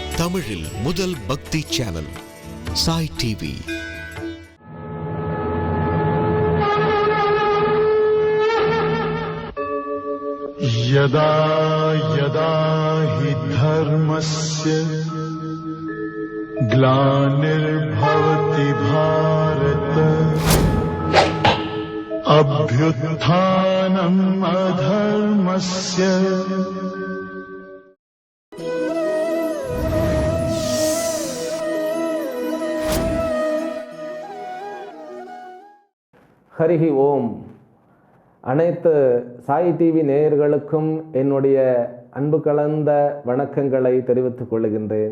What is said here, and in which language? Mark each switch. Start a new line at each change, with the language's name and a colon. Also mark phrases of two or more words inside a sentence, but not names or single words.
Tamil: தமிழில் முதல் பக்தி சேனல் சாய் டிவி.
Sanskrit: यदा यदा हि धर्मस्य ग्लानिर्भवति भारत अभ्युत्थानम् अधर्मस्य हरिः ओम्.
Tamil: அனைத்து சாய் டிவி நேயர்களுக்கும் என்னுடைய அன்பு கலந்த வணக்கங்களை தெரிவித்துக் கொள்கின்றேன்.